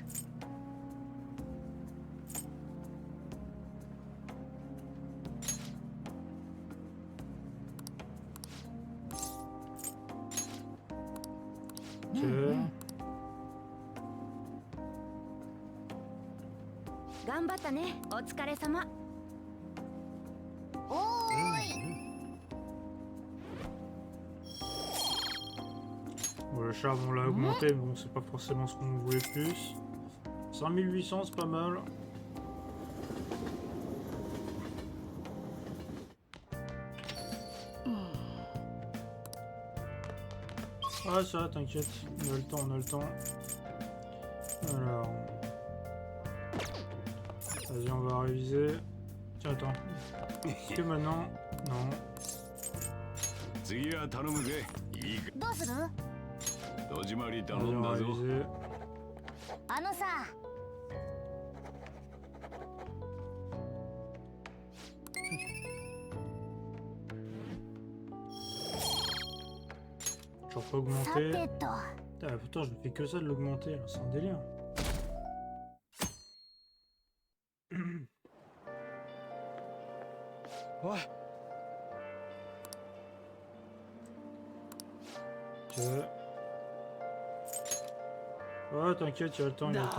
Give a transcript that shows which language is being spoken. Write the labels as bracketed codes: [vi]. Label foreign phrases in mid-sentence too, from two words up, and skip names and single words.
[fr] Ok. [ja] 頑張ったね。お疲れ様。おーい。 [fr] Bon, le charbon on l'a augmenté, mais bon, c'est pas forcément ce qu'on voulait plus. 5800, c'est pas mal. Ah ça, t'inquiète, on a le temps, on a le temps. Alors... Vas-y, on va réviser. Tiens, attends. Est-ce que maintenant... Non. [ja] 次は頼むぜ。いいか。どうする？戸締まり頼 [fr] Vas-y, [ja] ん [fr] on va [ja] だぞ。 [fr] réviser. [ja] あのさ。 [fr] Toujours pas [ja] さ [fr] augmenté. [ja] てと。 [fr] Putain, pourtant, je ne fais que ça de l'augmenter, là, c'est un délire. Ouais. Ok. Ouais, t'inquiète, il y a le temps, il y a le temps.